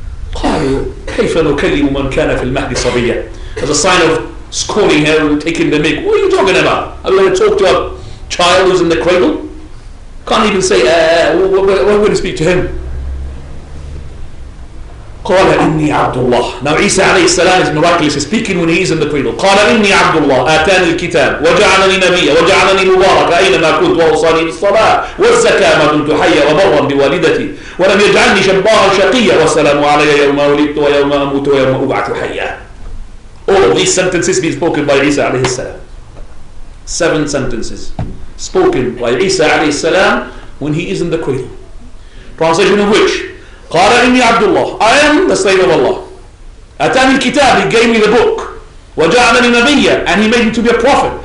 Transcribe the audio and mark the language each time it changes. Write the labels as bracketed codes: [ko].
[ar] قالوا كيف نكلم من كان في المهد صبيا. [en] As a sign of scorning her and taking the mic. What are you talking about? Are we going to talk to a child who's in the cradle? Can't even say, we're going to speak to him. [ar] قال إني عبد الله. [en] Now Isa alayhi salam is miraculously speaking when he is in the cradle. [ar] قال إني عبد الله آتاني الكتاب وجعلني نبيا وجعلني مباركا أينما كنت وأوصاني بالصلاة والزكاة ما دمت حيا وبرا بوالدتي ولم يجعلني جبارا شقيا والسلام علي يوم ولدت ويوم أموت ويوم أبعث حيا. [en] All of these sentences being spoken by Isa alayhi salam. 7 sentences spoken by Isa alayhi salam when he is in the cradle. Translation of which, [ar] قال إني عبد الله, [en] I am the slave of Allah. [ar] أتاني الكتاب, [en] he gave me the book. [ar] وجعلني نبيا, [en] and he made me to be a prophet.